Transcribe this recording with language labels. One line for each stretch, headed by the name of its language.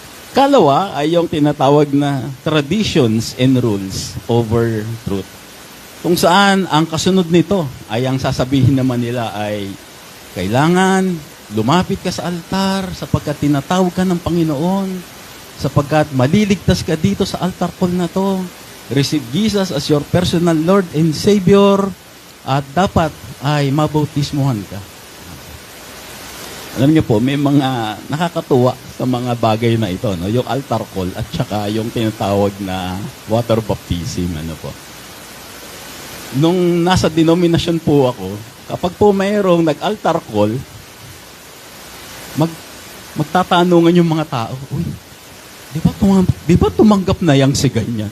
Filipino: Kalawa ay yung tinatawag na
English: traditions and rules over truth.
Filipino: Kung saan ang kasunod nito ay ang sasabihin naman nila ay kailangan lumapit ka sa altar sapagkat tinatawag ka ng Panginoon, sapagkat maliligtas ka dito sa altar call na to.
English: Receive Jesus as your personal Lord and Savior
Filipino: at dapat ay mabautismuhan ka. Alam niyo po, may mga nakakatuwa sa mga bagay na ito, no? Yung altar call at saka yung tinatawag na water baptism. Nung nasa denominasyon po ako, kapag po mayroong nag-altar call, magtatanungan yung mga tao, uy, di ba tumanggap na yang si ganyan?